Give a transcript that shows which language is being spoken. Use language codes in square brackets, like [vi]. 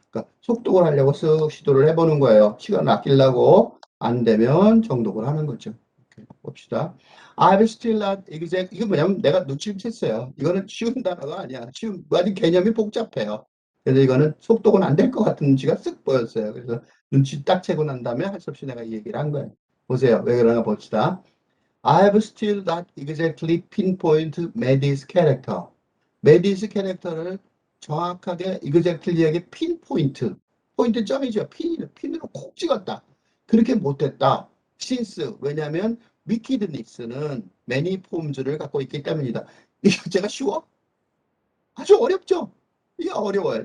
[ko] 그러니까 속독을 하려고 쓱 시도를 해보는 거예요. 시간을 아끼려고 안 되면 정독을 하는 거죠. 이렇게 봅시다. [en] I've still not exact. [ko] 이거 뭐냐면 내가 눈치를 챘어요. 이거는 쉬운 단어가 아니야. 아직 개념이 복잡해요. 그래서 이거는 속독은 안 될 것 같은 눈치가 쓱 보였어요. 그래서 눈치 딱 채고 난 다음에 할 수 없이 내가 이 얘기를 한 거예요. 보세요. 왜 그러나 봅시다. [en] I have still not exactly pinpoint Maddie's character. [ko] Maddie's 캐릭터를 정확하게 exactly하게 pinpoint. 포인트 점이죠. 핀으로 콕 찍었다. 그렇게 못했다. since 왜냐하면 wickedness는 [en] many forms [ko] 를 갖고 있기 때문이다. 이 문제가 쉬워? 아주 어렵죠? 이게 어려워요.